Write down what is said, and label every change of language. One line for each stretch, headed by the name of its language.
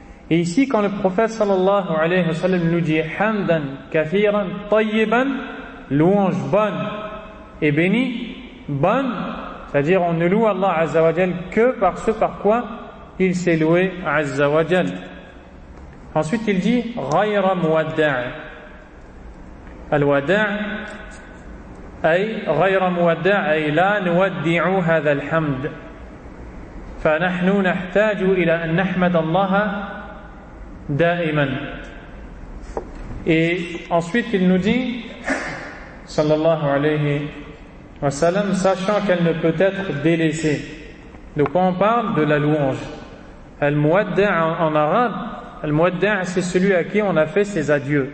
French: Et ici, quand le prophète sallallahu alayhi wa sallam nous dit «
Arabic: Hamdan, kathiran, tayyiban
French: » louange bonne et bénie, bonne, c'est-à-dire on ne loue Allah Azza wa Jal que par ce par quoi il s'est loué Azza wa Jal. Ensuite, il dit
Arabic: « Ghayra muwadda'a » Al-wada'a أي غير مودع أي لا نودع هذا الحمد فنحن نحتاج إلى أن نحمد الله دائما.
French: Et ensuite il nous dit
Arabic: صلى الله عليه وسلم
French: sachant qu'elle ne peut être délaissée. De quoi on parle? De la louange. المودع en arabe, المودع c'est celui à qui on a fait ses adieux.